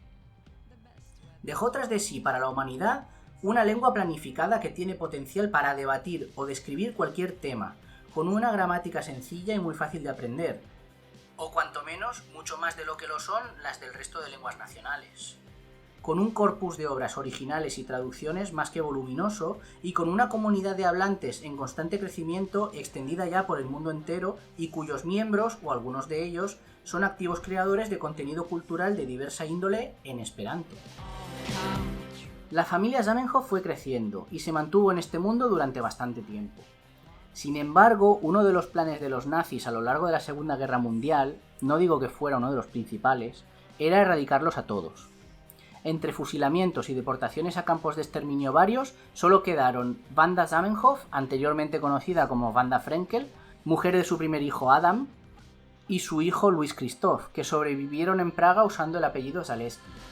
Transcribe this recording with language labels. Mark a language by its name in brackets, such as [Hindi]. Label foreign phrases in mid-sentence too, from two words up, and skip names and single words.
[Spanish] Dejó tras de sí para la humanidad una lengua planificada que tiene potencial para debatir o describir cualquier tema, con una gramática sencilla y muy fácil de aprender, o cuanto menos mucho más de lo que lo son las del resto de lenguas nacionales. Con un corpus de obras originales y traducciones más que voluminoso, y con una comunidad de hablantes en constante crecimiento extendida ya por el mundo entero y cuyos miembros, o algunos de ellos, son activos creadores de contenido cultural de diversa índole en esperanto. La familia Zamenhof fue creciendo y se mantuvo en este mundo durante bastante tiempo. Sin embargo, uno de los planes de los nazis a lo largo de la Segunda Guerra Mundial, no digo que fuera uno de los principales, era erradicarlos a todos. Entre fusilamientos y deportaciones a campos de exterminio varios, solo quedaron Wanda Zamenhof, anteriormente conocida como Wanda Frenkel, mujer de su primer hijo Adam, y su hijo Luis Christoph, que sobrevivieron en Praga usando el apellido Zaleski.